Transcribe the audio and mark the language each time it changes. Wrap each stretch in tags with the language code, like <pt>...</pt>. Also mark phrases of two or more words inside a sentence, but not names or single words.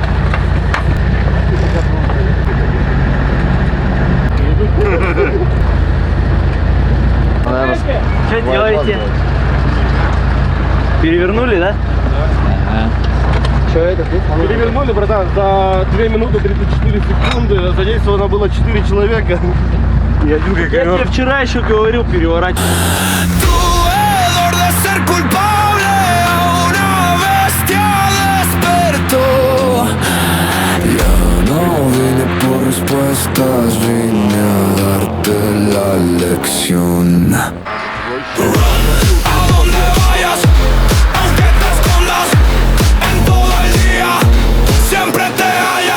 <ru>Что делаете? Перевернули, да? Что это? Перевернули, братан, за 2 минуты 34 секунды. Задействовано было 4 человека. И один как Я тебе вчера еще говорил переворачивать.</ru> <es>No vine por respuestas, vine a darte la lección. A donde vayas, aunque te escondas, en todo el día, siempre te haya.</es>